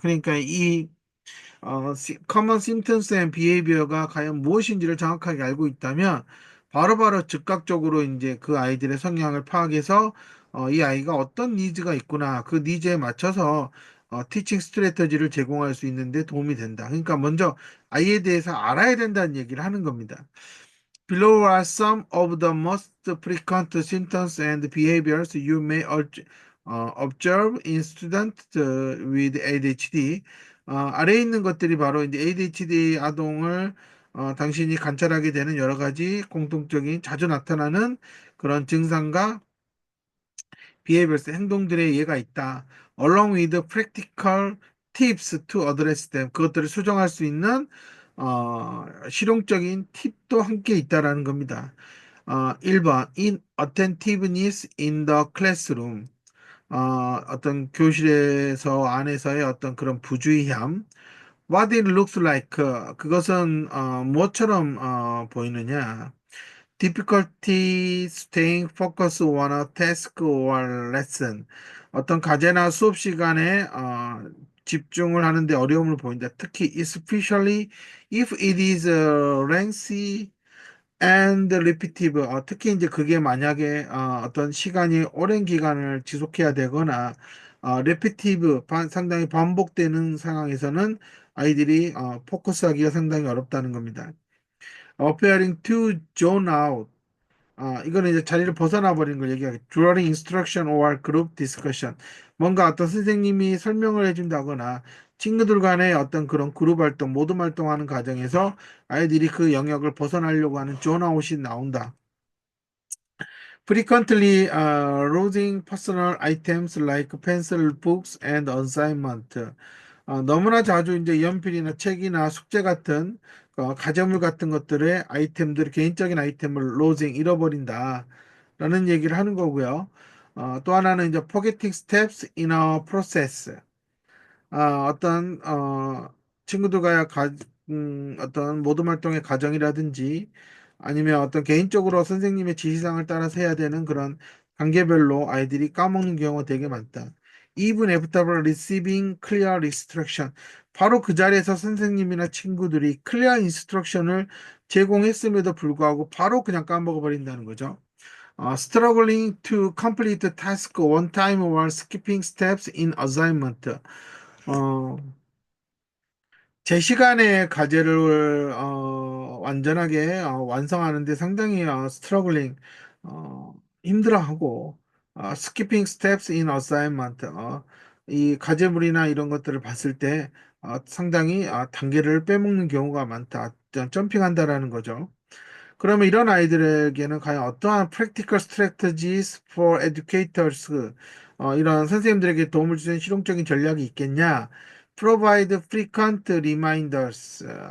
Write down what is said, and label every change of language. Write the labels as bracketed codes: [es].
[ko] 그러니까 이 [en] common symptoms and behavior [ko] 가 과연 무엇인지를 정확하게 알고 있다면 바로바로 즉각적으로 이제 그 아이들의 성향을 파악해서 이 아이가 어떤 니즈가 있구나 그 니즈에 맞춰서 티칭 스트래터지를 제공할 수 있는데 도움이 된다. 그러니까 먼저 아이에 대해서 알아야 된다는 얘기를 하는 겁니다. [en] Below are some of the most frequent symptoms and behaviors you may observe in students with ADHD. [ko] 아래에 있는 것들이 바로 이제 ADHD 아동을 당신이 관찰하게 되는 여러 가지 공통적인 자주 나타나는 그런 증상과 behaviors, 행동들의 예가 있다. [en] Along with practical tips to address them. [ko] 그것들을 수정할 수 있는 실용적인 팁도 함께 있다라는 겁니다. [en] 1번 inattentiveness in the classroom. [ko] 어떤 교실에서 안에서의 어떤 그런 부주의함. [en] What it looks like. [ko] 그것은 무엇처럼 보이느냐? [en] Difficulty staying focused on a task or lesson. [ko] 어떤 과제나 수업 시간에 집중을 하는데 어려움을 보인다. [en] 특히 especially if it is lengthy and repetitive. [ko] 특히 이제 그게 만약에 어떤 시간이 오랜 기간을 지속해야 되거나 repetitive, 상당히 반복되는 상황에서는 아이들이 포커스하기가 상당히 어렵다는 겁니다. [en] Appearing to zone out. [ko] 이거는 이제 자리를 벗어나 버리는 걸 얘기하겠죠. [en] During instruction or group discussion. [ko] 뭔가 어떤 선생님이 설명을 해준다거나 친구들 간의 어떤 그런 그룹 활동, 모둠 활동하는 과정에서 아이들이 그 영역을 벗어나려고 하는 존아웃이 나온다. [en] Frequently losing personal items like pencil, books, and assignment. [ko] 너무나 자주 이제 연필이나 책이나 숙제 같은 가전물 같은 것들의 아이템들, 개인적인 아이템을 losing 잃어버린다. 라는 얘기를 하는 거고요. 또 하나는 이제 [en] forgetting steps in a process. [ko] 어떤 친구들과의 어떤 모둠 활동의 과정이라든지 아니면 어떤 개인적으로 선생님의 지시사항을 따라서 해야 되는 그런 단계별로 아이들이 까먹는 경우가 되게 많다. [en] Even after receiving clear instruction. [ko] 바로 그 자리에서 선생님이나 친구들이 [en] clear instruction [ko] 을 제공했음에도 불구하고 바로 그냥 까먹어 버린다는 거죠. [en] Struggling to complete the task one time while skipping steps in assignment. [ko] 어, 제 시간에 과제를 완전하게 완성하는데 상당히 스트러글링 힘들어하고 [en] skipping steps in assignment [ko] 이 과제물이나 이런 것들을 봤을 때 상당히 단계를 빼먹는 경우가 많다. 점핑한다라는 거죠. 그러면 이런 아이들에게는 과연 어떠한 [en] practical strategies for educators, [ko] 이런 선생님들에게 도움을 주는 실용적인 전략이 있겠냐? [en] Provide frequent reminders.